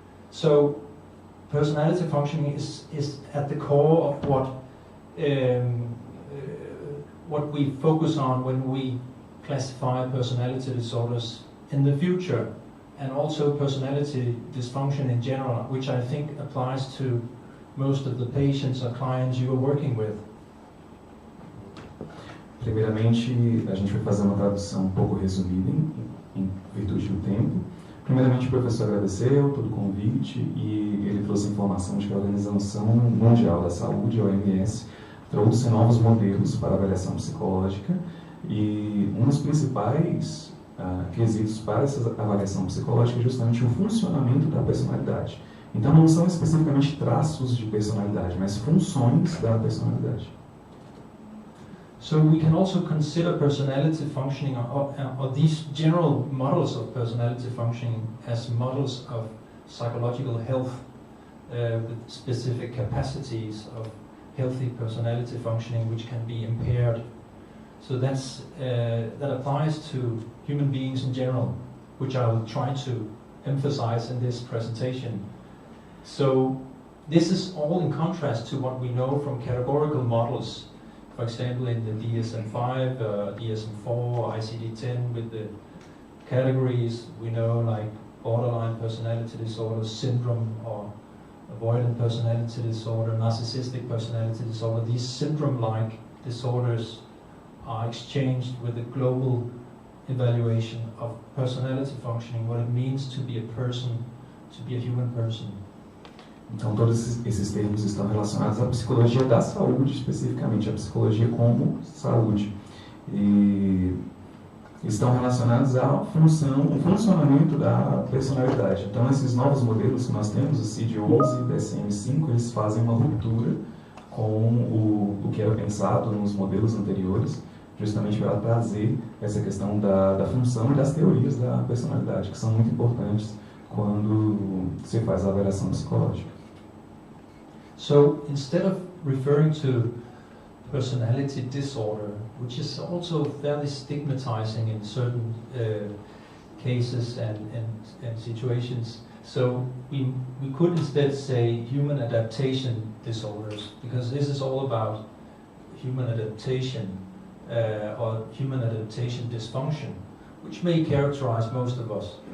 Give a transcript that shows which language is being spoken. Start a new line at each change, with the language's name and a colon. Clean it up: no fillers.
English: So personality functioning is at the core of what we focus on when we classify personality disorders in the future, and also personality dysfunction in general, which I think applies to most of the patients or clients you are working with.
Portuguese: Primeiramente, a gente vai fazer uma tradução um pouco resumida em virtude do tempo. Primeiramente, o professor agradeceu todo o convite e ele trouxe informação de que a Organização Mundial da Saúde, a OMS, trouxe novos modelos para avaliação psicológica e um dos principais quesitos para essa avaliação psicológica é justamente o funcionamento da personalidade. Então, não são especificamente traços de personalidade, mas funções da personalidade.
English: So we can also consider personality functioning, or these general models of personality functioning, as models of psychological health with specific capacities of healthy personality functioning which can be impaired. So that applies to human beings in general, which I will try to emphasize in this presentation. So this is all in contrast to what we know from categorical models. For example, in the DSM-5, DSM-4, ICD-10, with the categories we know, like borderline personality disorder, syndrome, or avoidant personality disorder, narcissistic personality disorder. These syndrome-like disorders are exchanged with a global evaluation of personality functioning, what it means to be a person, to be a human person.
Portuguese: Então, todos esses termos estão relacionados à psicologia da saúde, especificamente a psicologia como saúde. E estão relacionados à funcionamento da personalidade. Então, esses novos modelos que nós temos, o CID-11 e o DSM-5, eles fazem uma ruptura com o que era pensado nos modelos anteriores, justamente para trazer essa questão da função e das teorias da personalidade, que são muito importantes quando se faz a avaliação psicológica.
English: So, instead of referring to personality disorder, which is also fairly stigmatizing in certain cases and situations, so we could instead say human adaptation disorders, because this is all about human adaptation or human adaptation dysfunction, which may characterize most of us.